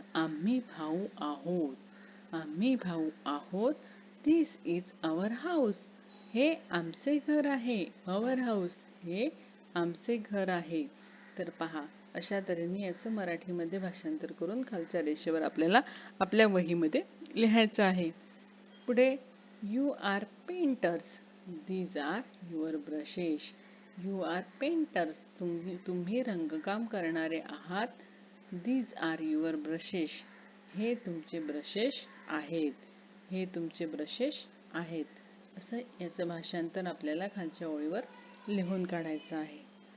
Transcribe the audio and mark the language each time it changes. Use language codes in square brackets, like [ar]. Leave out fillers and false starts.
[mr] आम्ही भाऊ आहोत. आम्ही भाऊ आहोत. [en] This is our house. [mr] हे आमचे घर आहे. [en] Our house. [mr] हे आमचे घर आहे. तर पहा, अशा तऱ्हेने याचं मराठीमध्ये भाषांतर करून खालच्या रेषेवर आपल्याला आपल्या वहीमध्ये लिहायचं आहे. [en] पुढे You are painters. These are your brushes. You are painters. [mr] तुम्ही रंगकाम करणारे आहात. [en] These are your brushes. [mr] हे तुमचे ब्रशेस आहेत. हे तुमचे ब्रशेस आहेत. असं याचं भाषांतर आपल्याला खालच्या ओळीवर लिहून काढायचं आहे.